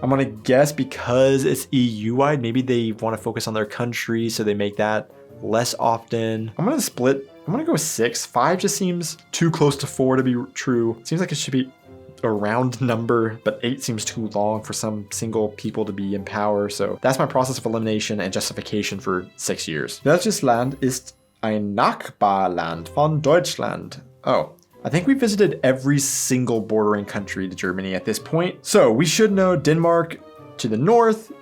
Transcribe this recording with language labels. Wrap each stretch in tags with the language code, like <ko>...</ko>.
<en>I'm gonna guess because it's EU-wide, maybe they want to focus on their country, so they make that less often. I'm gonna split. I'm gonna go with 6. 5 just seems too close to 4 to be true. Seems like it should be a round number, but 8 seems too long for some single people to be in power. So that's my process of elimination and justification for 6 years.</en> <de>Welches Land ist ein Nachbarland von Deutschland?</de> <en>Oh, I think we visited every single bordering country to Germany at this point. So we should know Denmark to the north.</en>